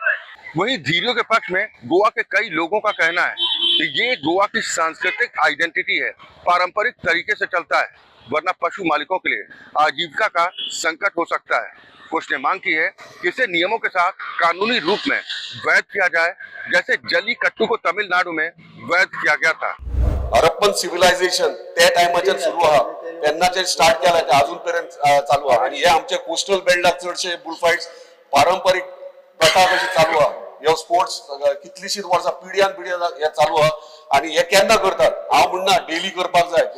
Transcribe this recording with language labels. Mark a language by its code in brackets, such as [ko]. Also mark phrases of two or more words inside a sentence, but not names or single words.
[hi] वहीं धीरियों के पक्ष में गोवा के कई लोगों का कहना है कि ये गोवा की सांस्कृतिक आइडेंटिटी है, पारंपरिक तरीके से चलता है, वरना पशु मालिकों के लिए आजीविका का संकट हो सकता है। कुछ ने मांग की है कि इसे नियमों के साथ कानूनी रूप में वैध किया जाए, जैसे जल्लीकट्टू को तमिलनाडु में वैध किया गया था। [kok] हरप्पन सिव्हिलायझेशन त्या टायमाचेर सुरू आहा, तेन्नाचेर स्टार्ट केला ते अजूनपर्यंत चालू आहा। आणि हे आमचे कोस्टल बेल्टाक चडशे बुलफायट्स पारंपरिक प्रथा कशी चालू आहा। ह्यो स्पोर्ट्स कितलीशीच वर्सां पिढ्यान पिढ्या हे चालू आहा आणि हे केन्ना करतात हांव म्हणना डेली करपाक जाय।